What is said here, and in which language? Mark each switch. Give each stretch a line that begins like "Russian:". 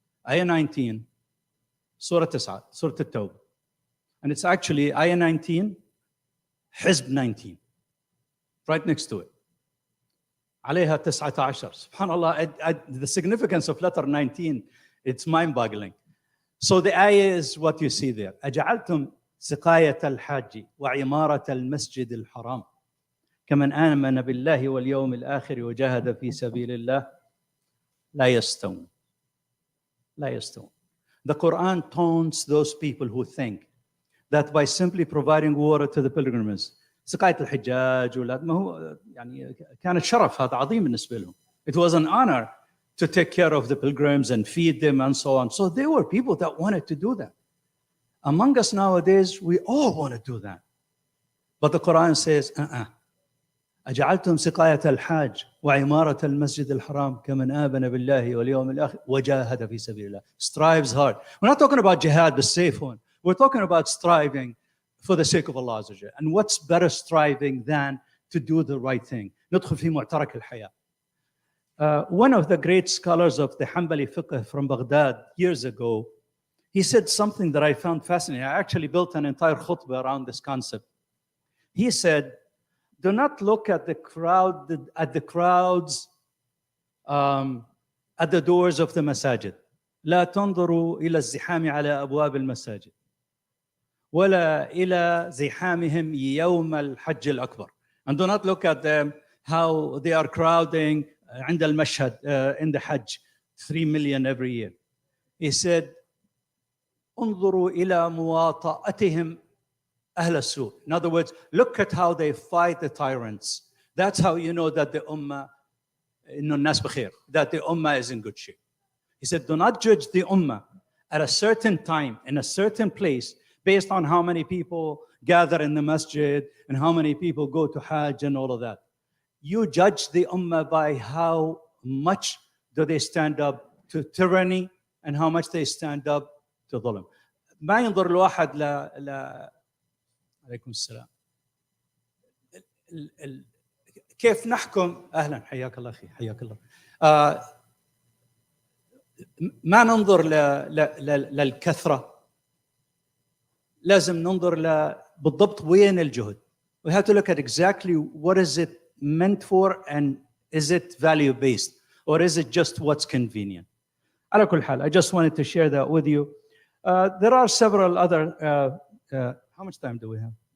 English: Ayah 19, Surah 9, Surah At-Tawbah. And it's actually ayah 19, Hizb 19, right next to it.
Arabic: عليها 19.
English: SubhanAllah, the significance of letter 19, it's mind-boggling. So the ayah is what you see there.
Arabic: أجعلتم سقاية الحاج وعمارة المسجد الحرام كمن آمن بالله واليوم الآخر وجاهد في سبيل الله لا يستوون. لا يستوون.
English: The Quran taunts those people who think that by simply providing water to the pilgrims,
Arabic: سقاية الحجاج ما هو يعني كانت شرف هذا عظيم بالنسبة لهم.
English: It was an honor to take care of the pilgrims and feed them and so on. So there were people that wanted to do that. Among us nowadays, we all want to do that. But the Quran says,
Arabic: أجعلتم سقاية الحاج وعمارة المسجد الحرام كمن آمن بالله واليوم الآخر وجاهد في سبيل الله.
English: Strives hard. We're not talking about jihad, the safe one. We're talking about striving for the sake of Allah Azza wa Jalla. And what's better striving than to do the right thing?
Arabic: ندخل في معترك الحياة.
English: One of the great scholars of the Hanbali fiqh from Baghdad years ago, he said something that I found fascinating. I actually built an entire khutbah around this concept. He said, do not look at the crowds at the doors of the masajid.
Arabic: لا تنظروا إلى الزحام على أبواب المساجد ولا إلى زحامهم يوم الحج الأكبر.
English: And do not look at them how they are crowding
Arabic: عند المشهد
English: in the Hajj, 3 million every year. He said,
Arabic: انظروا إلى مواطأتهم أهل السوء.
English: In other words, look at how they fight the tyrants. That's how you know that the ummah,
Arabic: إنه الناس بخير,
English: that the ummah is in good shape. He said, do not judge the ummah at a certain time, in a certain place, based on how many people gather in the masjid and how many people go to Hajj and all of that. You judge the ummah by how much do they stand up to tyranny and how much they stand up to ظلم.
Arabic: ما ينظر الواحد عليكم السلام. كيف نحكم اهلا حياك الله اخي حياك الله. ما ننظر للكثره، لازم ننظر بالضبط وين الجهد.
English: We have to look at exactly what is it meant for and is it value based or is it just what's convenient.
Arabic: على كل حال,
English: I just wanted to share that with you. There are several other. How much time do we have?